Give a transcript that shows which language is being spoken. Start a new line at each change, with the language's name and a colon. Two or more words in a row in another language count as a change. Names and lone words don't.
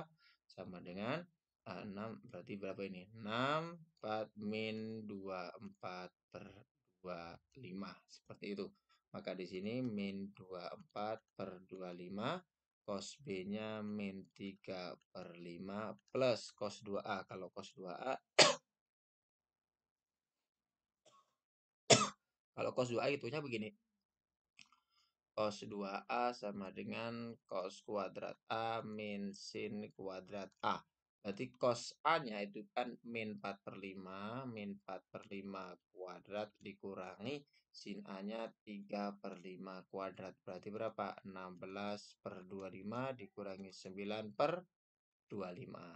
Indonesian: Sama dengan 6. Berarti berapa ini? 6, 4 min 2, 4/25. Seperti itu. Maka di sini min 24/25. Cos B-nya min 3/5 plus cos 2A. Kalau cos 2A, kalau cos 2A itunya begini. Cos 2A sama dengan cos kuadrat A min sin kuadrat A. Berarti cos A-nya itu kan min 4/5. Min 4/5 kuadrat dikurangi sin A-nya 3/5 kuadrat. Berarti berapa? 16/25 dikurangi 9/25.